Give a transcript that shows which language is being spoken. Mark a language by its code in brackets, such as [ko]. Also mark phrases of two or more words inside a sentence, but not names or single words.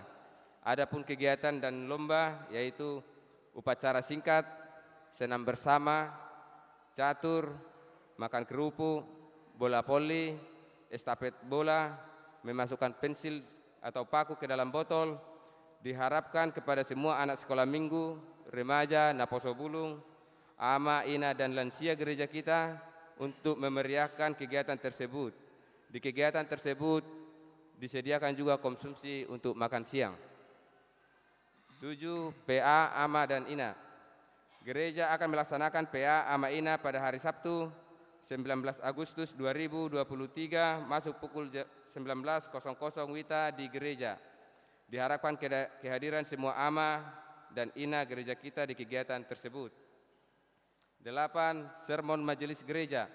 [id] Adapun kegiatan dan lomba yaitu upacara singkat, senam bersama, catur, makan kerupuk, bola voli, estafet bola, memasukkan pensil atau paku ke dalam botol. Diharapkan kepada semua anak sekolah minggu, remaja, naposobulung, ama, ina, dan lansia gereja kita untuk memeriahkan kegiatan tersebut. Di kegiatan tersebut disediakan juga konsumsi untuk makan siang. 7. PA, ama, dan ina. Gereja akan melaksanakan PA, ama, ina pada hari Sabtu 19 Agustus 2023 masuk pukul 19.00 WITA di gereja. Diharapkan kehadiran semua ama dan ina gereja kita di kegiatan tersebut. 8. Sermon majelis gereja.